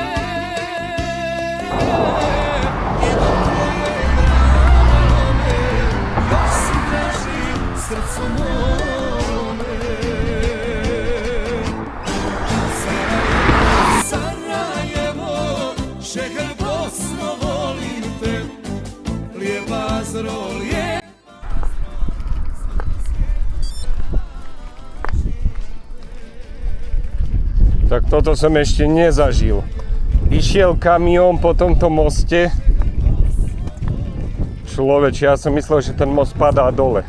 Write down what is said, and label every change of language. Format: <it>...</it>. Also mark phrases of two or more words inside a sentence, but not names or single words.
<bs>I dok tvoje grane lome, još si draži srcu mome. Sarajevo, Sarajevo, šeher Bosno, volim te. Lijepa Azro,</bs> <sk>Tak toto som ešte nezažil. Išiel kamión po tomto moste. Človeče, ja som myslel, že ten most padá dole.</sk>